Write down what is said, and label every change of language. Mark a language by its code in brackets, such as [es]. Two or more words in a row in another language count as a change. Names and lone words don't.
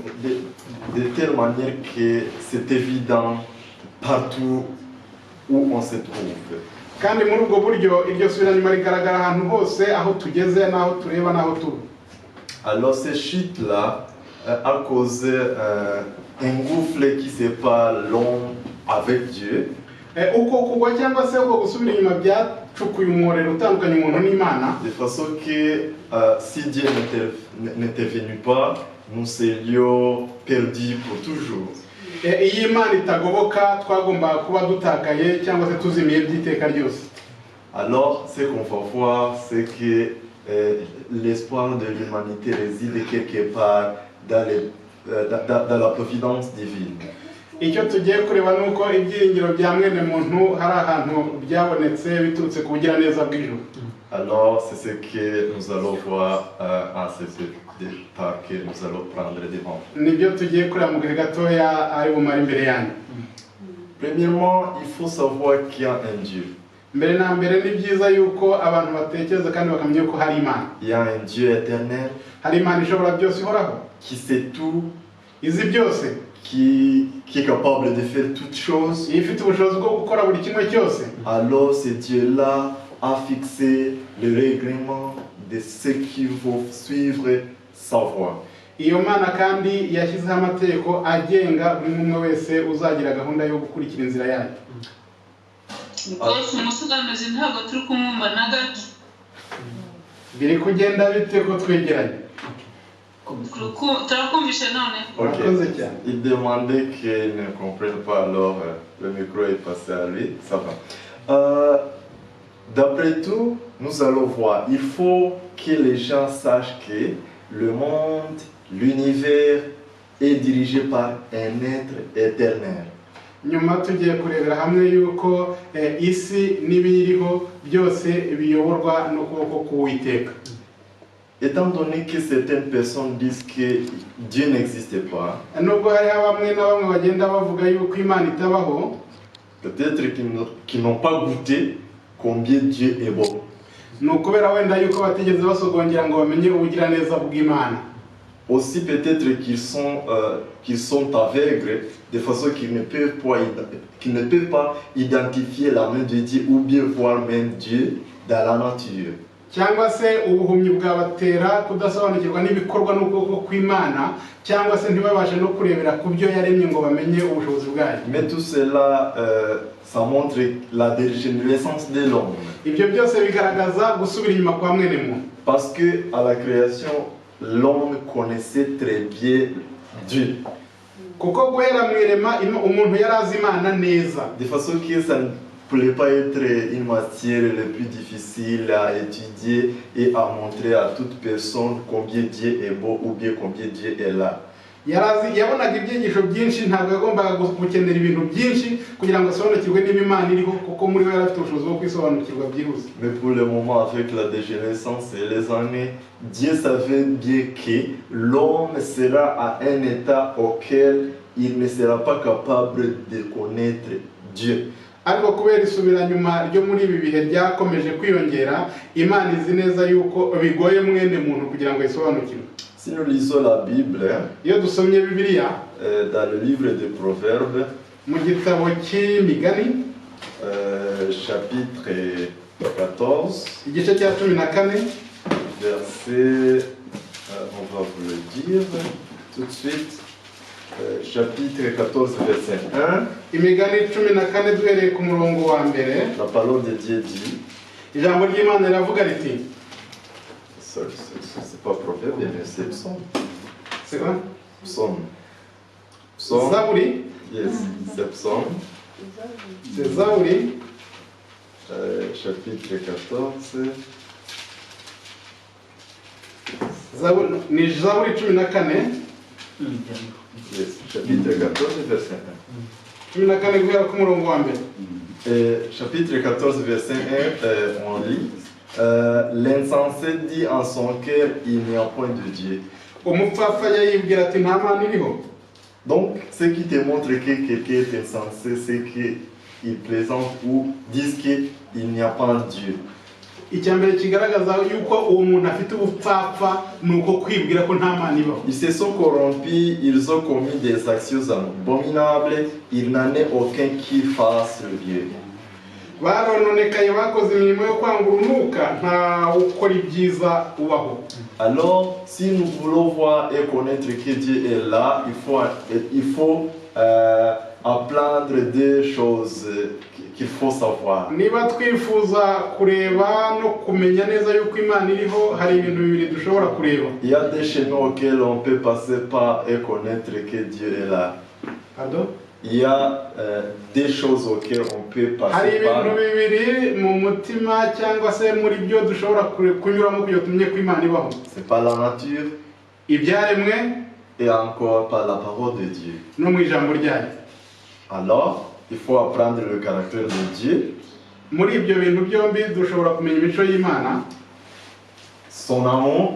[fr] De telle manière que c'est évident partout où on se trouve. [rw] kandi muri ubwo buryo iryo subiranyuma rigaragara ahantu hose, aho tugeze n'aho tureba n'aho tuba. [fr] Alors cette chute-là a causé un gouffre qui sépare l'homme avec Dieu. [rw] Uko kugwa cyangwa se uko gusubira inyuma byacukuye umworero utandukanye umuntu n'Imana, [fr] De façon que si Dieu n'était venu pas, nous serions perdus pour toujours. [rw] iyo Imana itagoboka twagombaga kuba dutakaye cyangwa se tuzimiye by'iteka ryose. [fr] Alors ce qu'on va voir, c'est que l'espoir de l'humanité réside quelque part dans la providence divine. [rw] Icyo tugiye kureba ni uko ibyiringiro bya mwene muntu hari ahantu byabonetse biturutse ku bugiraneza bw'ijuru. [fr] Alors c'est ce que nous allons voir en ce détail que nous allons prendre devant. [rw] Nibyo tugiye kureba mu gihe gatoya ari bumara imbere yanyu. [fr] Premièrement, il faut savoir qu'il y a un Dieu. [rw] Mbere na mbere ni byiza yuko abantu batekereza kandi bakamenya ko hari Imana. [fr] Il y a un Dieu éternel [rw] Hari Imana ishobora byose ihoraho, [fr] qui sait tout, [rw] izi byose, [fr] qui est capable de faire toutes choses. [rw] ifite ubushobozi bwo gukora buri kimwe cyose. [fr] Alors ce Dieu-là a fixé le règlement de ceux qui vont suivre sa voie. [rw] Iyo Mana kandi yashyizeho amategeko agenga buri umwe wese uzagira gahunda yo gukurikira inzira yayo. Rwose umusobanuzi ntabwo turi kumwumva na gato. Biri kugenda bite ko twegeranye? Turakumvishe none. Murakoze cyane. [fr] Il demandait qu'il ne comprenne pas, alors le micro est passé à lui, ça va. D'après tout, nous allons voir, il faut que les gens sachent que le monde, l'univers est dirigé par un être éternel. [rw] Nyuma tugiye kurebera hamwe yuko isi n'ibiriho byose biyoborwa n'ukuboko k'Uwiteka. [fr] Étant donné que certaines personnes disent que Dieu n'existe pas, [rw] Nubwo hari bamwe na bamwe bagenda bavuga yuko Imana itabaho, [fr] Peut-être qu'ils n'ont pas goûté combien Dieu est bon. [rw] ni ukubera wenda yuko batigeze basogongera ngo bamenye ubugiraneza bw'Imana. [fr] Aussi peut-être qu'ils sont aveugles de façon qu'ils ne peuvent pas identifier la main de Dieu ou bien voir même Dieu dans la nature. [rw] Cyangwa se ubuhumyi bwabatera kudasobanukirwa n'ibikorwa n'ukuboko kw'Imana, cyangwa se ntibabashe no kurebera ku byo yaremye ngo bamenye ubushobozi bwayo. [fr] Mais tout cela, ça montre la dégénérescence de l'homme. [rw] Ibyo byose bigaragaza gusubira inyuma kwa mwene muntu. [fr] Parce que à la création, l'homme connaissait très bien Dieu. [rw] Kuko guhera mu irema umuntu yari azi Imana neza. [fr] De façon que ça ne pouvait pas être une matière la plus difficile à étudier et à montrer à toute personne combien Dieu est beau ou bien combien Dieu est là. [rw] Yabonaga ibyigisho byinshi, ntabwo yagombaga gukenera ibintu byinshi kugira ngo asobanukirwe niba Imana iriho, kuko muri we yari afite ubushobozi bwo kwisobanukirwa byihuse. [fr] Mais pour le moment, avec la dégénérescence et les années, Dieu savait bien que l'homme sera à un état auquel il ne sera pas capable de connaître Dieu. [rw] Ariko kubera isubiranyuma ryo muri ibi bihe ryakomeje kwiyongera, Imana izi neza yuko bigoye mwene muntu kugira ngo yisobanukirwe. [fr] Si nous lisons la Bible, [rw] Iyo dusomye Bibiliya [fr] dans le livre des Proverbes, [rw] mu gitabo cy'Imigani [fr] chapitre 14, [rw] igice cya 14, [fr] verset, on va vous le dire tout de suite, chapitre 14, verset 1, [rw] Imigani 14 duhereye ku murongo wa mbere, [fr] la parole de Dieu dit, [rw] ijambo ry'Imana riravuga riti, [fr] c'est pas Proverbe, mais c'est Psaume. c'est quoi? Psaume. Psaume. [rw] Zaburi, [fr] Yes, c'est Psaume. c'est Zaburi, chapitre 14. [rw] ni Zaburi 14, [fr] Yes, chapitre 14, verset 1. [rw] 14 guhera ku murongo wa mbere. [fr] Chapitre 14, verset 1, on lit l'insensé dit en son cœur, il n'y a point de Dieu. [rw] Umupfapfa yibwira ati nta Mana iriho. [fr] Donc, ce qui te montre que quelqu'un est insensé, c'est qu'il plaisante ou disent qu'il n'y a pas Dieu. [rw] Icyambere kigaragaza yuko uwo muntu afite ubupfapfa nuko kwibwira ko nta Mana ibaho. [fr] Ils se sont corrompus, ils ont commis des actions abominables, il n'en est aucun qui fasse le bien. [rw] Barononekaye bakoze imirimo yo kwanga urunuka, nta ukora ibyiza ubaho. [fr] Alors, si nous voulons voir et connaître que Dieu est là, il faut apprendre des choses qu'il faut savoir. [rw] Niba twifuza kureba no kumenya neza yuko Imana iriho, hari ibintu bibiri dushobora kureba. [fr] Il y a des chemins auxquels on peut passer par et connaître que Dieu est là. Pardon? Il y a des choses auxquelles on peut [rw] Hari [fr] passer par. [rw] ibintu bibiri mu mutima cyangwa se muri byo dushobora kunyuramo kugira tumenye ko Imana ibaho. [fr] C'est par la nature [rw] Ibyaremwe [fr] et encore par la parole de Dieu. [rw] no mu ijambo ryayo. [fr] Alors, il faut apprendre le caractère de Dieu, [rw] Muri ibyo bintu byombi dushobora kumenya imico y'Imana, [fr] son amour